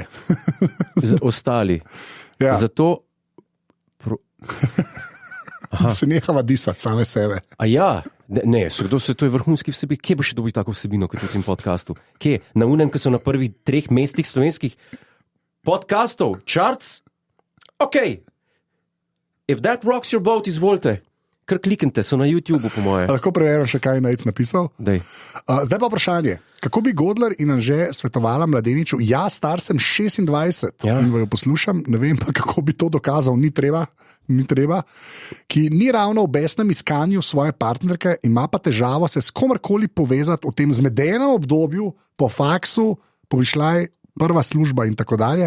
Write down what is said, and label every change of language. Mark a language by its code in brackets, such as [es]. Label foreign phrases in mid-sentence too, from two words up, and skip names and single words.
[sl] Ostali. Ja. Zato. Se nehava disati same sebe. A ja, ne, kdo se to je vrhunski vsebin. Kje bo še dobil tako vsebino kot v tem podkastu? Kje? Na unem, ki so na prvih 3 mestih slovenskih podkastov, charts? Ok. [en] If that rocks your boat, [sl] izvolite. Kar kliknite, so na YouTubu, po moje. Lahko preverim še, kaj je Najc napisal. Dej. Zdaj pa vprašanje. Kako bi Godler in Anže svetovala mladeniču? Ja, star sem 26 in jo poslušam, ne vem pa, kako bi to dokazal, ni treba, ki ni ravno v besnem iskanju svoje partnerke, ima pa težavo se s komarkoli povezati v tem zmedenem obdobju, po faksu, pomišljaj, prva služba in tako dalje.